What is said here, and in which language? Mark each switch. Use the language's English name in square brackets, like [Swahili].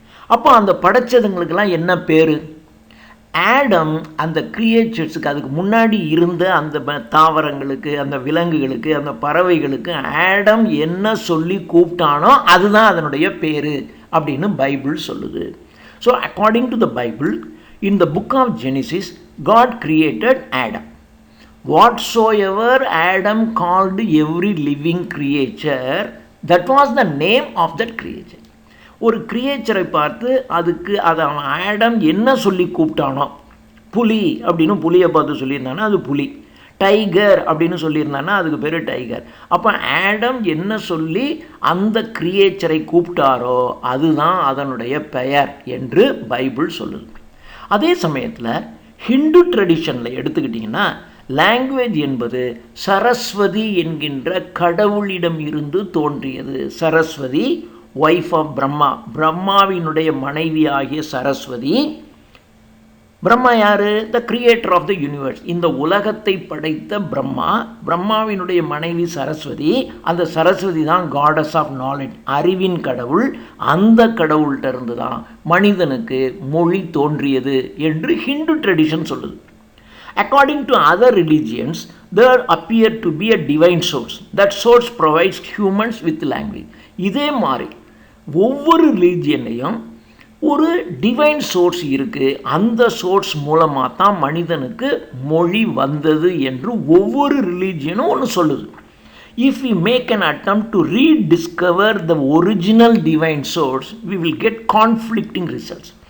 [Tamil] அப்போ அந்த படைச்சதுங்களுக்கெல்லாம் என்ன பேர்? ஆடம் அந்த கிரியேச்சர்ஸுக்கு, அதுக்கு முன்னாடி இருந்த அந்த தாவரங்களுக்கு, அந்த விலங்குகளுக்கு, அந்த பறவைகளுக்கு ஆடம் என்ன சொல்லி கூப்பிட்டானோ அதுதான் அதனுடைய பேர் அப்படின்னு பைபிள் சொல்லுது. [English] So according to the Bible, in the book of Genesis, God created Adam. Whatsoever Adam called every living creature, that was the name of that creature. [Tamil] ஒரு கிரியேச்சரை பார்த்து அதுக்கு அதை ஆடம் என்ன சொல்லி கூப்பிட்டானோ, புலி அப்படின்னு புலியை பார்த்து சொல்லியிருந்தானா அது புலி, டைகர் அப்படின்னு சொல்லியிருந்தானா அதுக்கு பேர் டைகர். அப்போ ஆடம் என்ன சொல்லி அந்த கிரியேச்சரை கூப்பிட்டாரோ அதுதான் அதனுடைய பெயர் என்று பைபிள் சொல்லுது. அதே சமயத்தில் ஹிந்து ட்ரெடிஷனில் எடுத்துக்கிட்டிங்கன்னா, லாங்குவேஜ் என்பது சரஸ்வதி என்கின்ற கடவுளிடம் இருந்து தோன்றியது. சரஸ்வதி, [English] wife of Brahma, [Tamil] பிரம்மாவினுடைய மனைவி ஆகிய சரஸ்வதி. பிரம்மா யார்? [English] The creator of the universe. [Tamil] இந்த உலகத்தை படைத்த பிரம்மா, பிரம்மாவினுடைய மனைவி சரஸ்வதி. அந்த சரஸ்வதி தான் [English] goddess of knowledge, [Tamil] அறிவின் கடவுள். அந்த கடவுள்கிட்ட இருந்து தான் மனிதனுக்கு மொழி தோன்றியது என்று ஹிந்து ட்ரெடிஷன் சொல்லுது. [English] According to other religions, there appear to be a divine source. That source provides humans with language. [Tamil] இதே மாதிரி ஒவ்வொரு ரிலீஜியன்லையும் ஒரு டிவைன் சோர்ஸ் இருக்குது. அந்த சோர்ஸ் மூலமாக தான் மனிதனுக்கு மொழி வந்தது என்று ஒவ்வொரு ரிலீஜியனும் ஒன்று சொல்லுது. [English] If we make an attempt to rediscover the original divine source, we will get conflicting results.